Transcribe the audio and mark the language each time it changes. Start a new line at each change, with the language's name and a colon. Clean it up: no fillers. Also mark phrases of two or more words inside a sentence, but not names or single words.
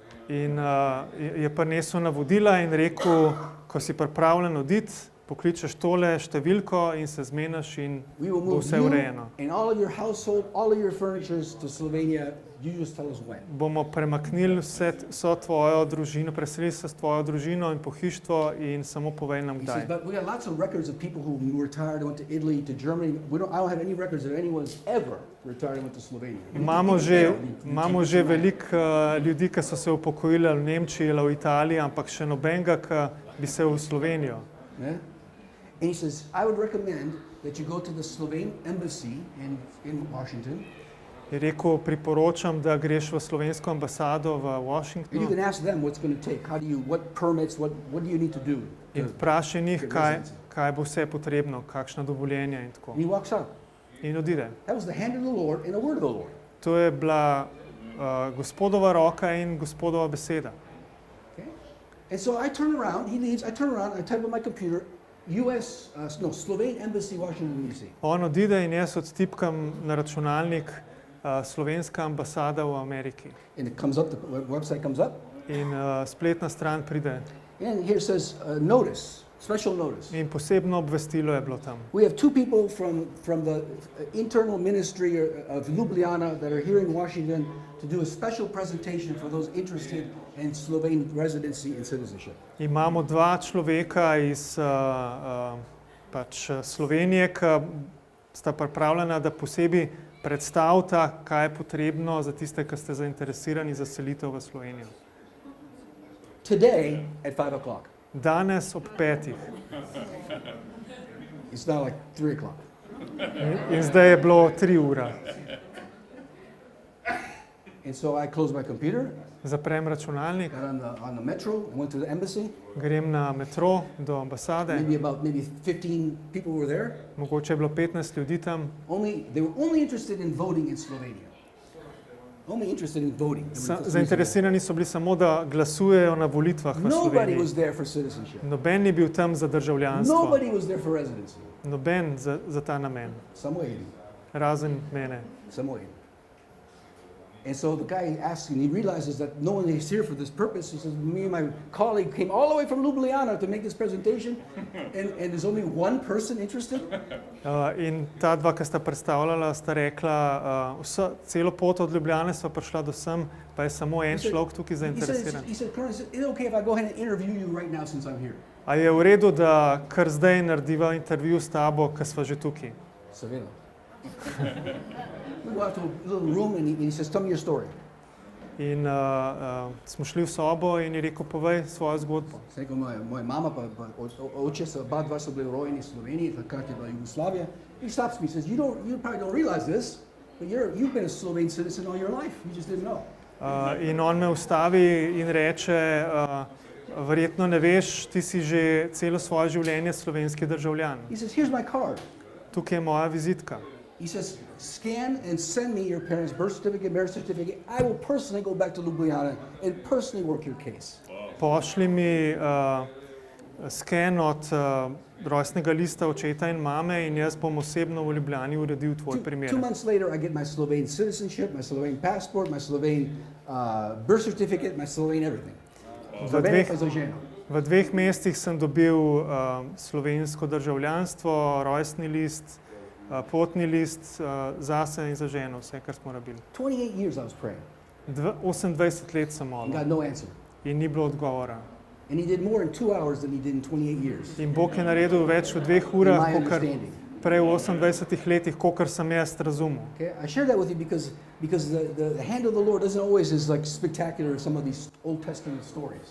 Slovenian: In je prinesel navodila in rekel, ko si pripravljen oditi, pokličeš tole številko in se zmeniš in
English: We will
Slovenian: bo
English: move
Slovenian: vse
English: you
Slovenian: urejeno.
English: and all of your household, all of your furniture to Slovenia. You just tell us when.
Slovenian: Bomo premaknili vso tvojo družino, preselili se s tvojo družino in pohištvo in samo povej nam
English: He says,
Slovenian: kdaj.
English: but we got lots of records of people who retired and went to Italy, to Germany. I don't have any records that anyone's ever retired and went to Slovenia.
Slovenian: Imamo že veliko ljudi, ki so se upokojili v Nemčiji ali v Italiji, ampak še nobenega, ki bi se v Slovenijo.
English: Yeah? And he says, I would recommend that you go to the Slovene embassy in Washington.
Slovenian: Je rekel, priporočam, da greš v slovensko ambasado v
English: And you
Slovenian: Washingtonu
English: can ask them what's going to take. What permits, what do you need to do?
Slovenian: in vprašaj njih, kaj bo vse potrebno, kakšna dovoljenja in tako.
English: And he walks out.
Slovenian: In odide.
English: That was the hand of the Lord and a word of the Lord.
Slovenian: To je bila gospodova roka in gospodova beseda.
English: Okay? And so I turn around, he leaves, I turn around, I type on my computer, Slovene Embassy, Washington, D.C.
Slovenian: On odide in jaz odtipkam na računalnik slovenska ambasada v Ameriki.
English: And it comes up, the website comes up.
Slovenian: In spletna stran pride.
English: And here it says notice, special notice.
Slovenian: In posebno obvestilo je bilo tam.
English: We have two people from the internal ministry of Ljubljana that are here in Washington to do a special presentation for those interested in Slovene residency and citizenship.
Slovenian: Imamo dva človeka iz Slovenije, ki sta pripravljena, da posebej predstavita, kaj je potrebno za tiste, ki ste zainteresirani za selitev v Slovenijo.
English: Today at 5 o'clock.
Slovenian: Danes ob 5.
English: It's now like 3 o'clock.
Slovenian: In zdaj je bilo 3 ure.
English: And so I closed my computer.
Slovenian: Zaprem računalnik.
English: Got on the metro, I went to the embassy.
Slovenian: Grem na metro do ambasade.
English: Maybe 15 people were there.
Slovenian: Mogoče je bilo 15 ljudi tam.
English: They were only interested in voting in Slovenia. Only interested in voting.
Slovenian: Zainteresirani so bili samo, da glasujejo na volitvah v
English: Nobody
Slovenian: Sloveniji.
English: was there for citizenship.
Slovenian: Noben ni bil tam za državljanstvo.
English: Nobody was there for residency.
Slovenian: Noben za ta namen. Samo eden. Razen mene. Samo eden.
English: And so the guy asks, and he realizes that no one is here for this purpose. He says, me and my colleague came all the way from Ljubljana to make this presentation, and there's only one person interested.
Slovenian: In ta dva, ki sta predstavljala, sta rekla, celo pot od Ljubljane sva prišla do sem, pa je samo en človek tukaj zainteresiran.
English: He said, Colonel, is it okay if I go ahead and interview you right now since I'm here?
Slovenian: A je v redu, da kar zdaj narediva intervju s tabo, ki sva že tukaj? Seveda.
English: We go out to a little room and he says, tell me your story.
Slovenian: In smo šli v sobo in je rekel, povej svojo zgodbo. Rekel, moja mama pa oče oba dva so bili rojeni v Sloveniji, takrat je bila Jugoslavija.
English: He stops me, he says, you probably don't realize this, but you've been a Slovene citizen all your life. You just didn't know.
Slovenian: In on me ustavi in reče, verjetno ne veš, ti si že celo svoje življenje slovenski državljan.
English: He says, here's my card.
Slovenian: Tukaj je moja vizitka.
English: He says, scan and send me your parents' birth certificate, marriage certificate. I will personally go back to Ljubljana and personally work your case.
Slovenian: Pošli mi sken od rojstnega lista očeta in mame in jaz bom osebno v Ljubljani uredil tvoj primer.
English: 2 months later, I get my Slovene citizenship, my Slovene passport, my Slovene birth certificate, my Slovene everything.
Slovenian: V 2 mesecih sem dobil slovensko državljanstvo, rojstni list, potni list zase in za ženo, vse, kar smo rabili.
English: 28 years I was praying.
Slovenian: 28 let sem molil.
English: Got no answer.
Slovenian: In ni bilo odgovora.
English: And he did more in 2 hours than he did in 28 years.
Slovenian: In Bog je naredil več v 2 urah, kakor prej v 28 letih, kakor sem jaz razumel.
English: Okay? I share that with you because the hand of the Lord doesn't always is like spectacular as some of these Old Testament stories.